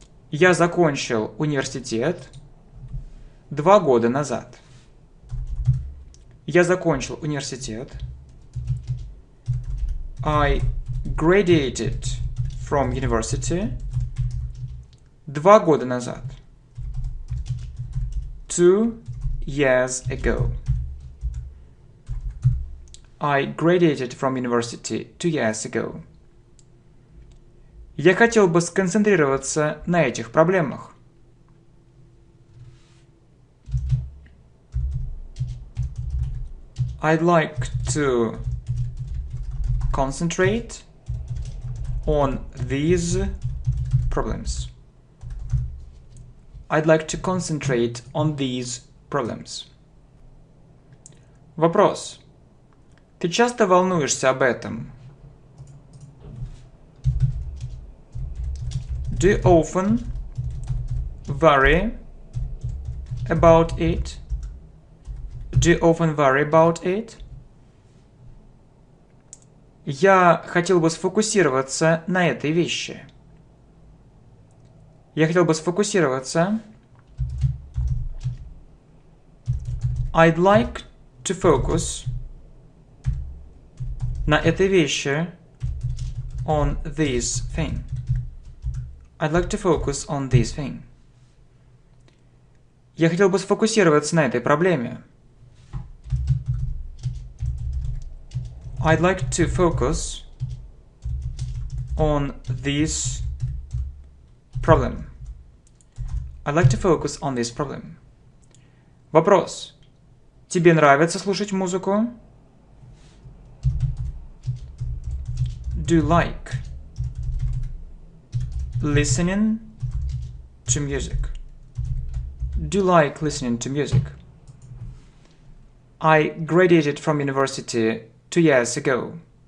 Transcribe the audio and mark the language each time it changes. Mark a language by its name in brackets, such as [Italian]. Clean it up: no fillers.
[Russian] Я закончил университет 2 года назад. Я закончил университет. [English] I graduated from university 2 [Russian] года назад. [English] 2 years ago. I graduated from university 2 years ago. [Russian] Я хотел бы сконцентрироваться на этих проблемах. [English] I'd like to concentrate on these problems. I'd like to concentrate on these problems. [Russian] Вопрос. Ты часто волнуешься об этом? [English] Do you often worry about it? Do you often worry about it? [Russian] Я хотел бы сфокусироваться на этой вещи. Я хотел бы сфокусироваться. [English] I'd like to focus [Russian] на этой вещи. [English] On this thing. I'd like to focus on this thing. [Russian] Я хотел бы сфокусироваться на этой проблеме. [English] I'd like to focus on this problem. I'd like to focus on this problem. [Russian] Вопрос. Тебе нравится слушать музыку? [English] Do you like listening to music? Do you like listening to music? I graduated from university 2 years ago.